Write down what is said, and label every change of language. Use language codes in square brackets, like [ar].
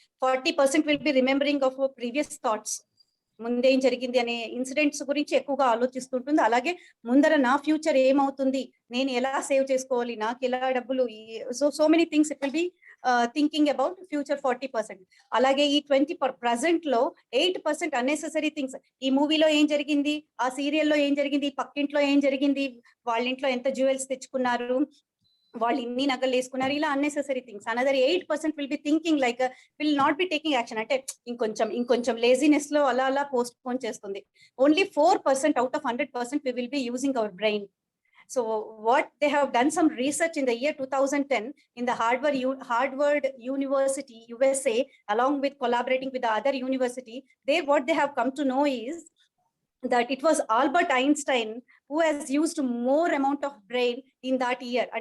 [en] 40% will be remembering of our previous thoughts. [te] ముందే ఏం జరిగింది అనే ఇన్సిడెంట్స్ గురించి ఎక్కువగా ఆలోచిస్తుంటుంది. అలాగే ముందర నా ఫ్యూచర్ ఏమవుతుంది, నేను ఎలా సేవ్ చేసుకోవాలి, నాకు ఎలా డబ్బులు, [en] So many things it will be thinking about future 40%. [te] అలాగే ఈ 20% లో 8% అన్నెసెసరీ థింగ్స్. ఈ మూవీలో ఏం జరిగింది, ఆ సీరియల్లో ఏం జరిగింది, పక్కింట్లో ఏం జరిగింది, వాళ్ళ ఇంట్లో ఎంత జ్యువెల్స్ తెచ్చుకున్నారు, వాళ్ళు ఇన్ని నగలు వేసుకున్నారు, ఇలా unnecessary things. [en] another 8% will be thinking like will not be taking action, [te] అంటే ఇంకొంచెం లేజినెస్ లో అలా పోస్ట్ పోన్ చేస్తుంది. [en] Only 4% out of 100% we will be using our brain. So what they have done some research in the year 2010 in the Harvard University, USA, along with collaborating with the other university, what they have come to know is that it was Albert Einstein who has used more amount of brain in that year.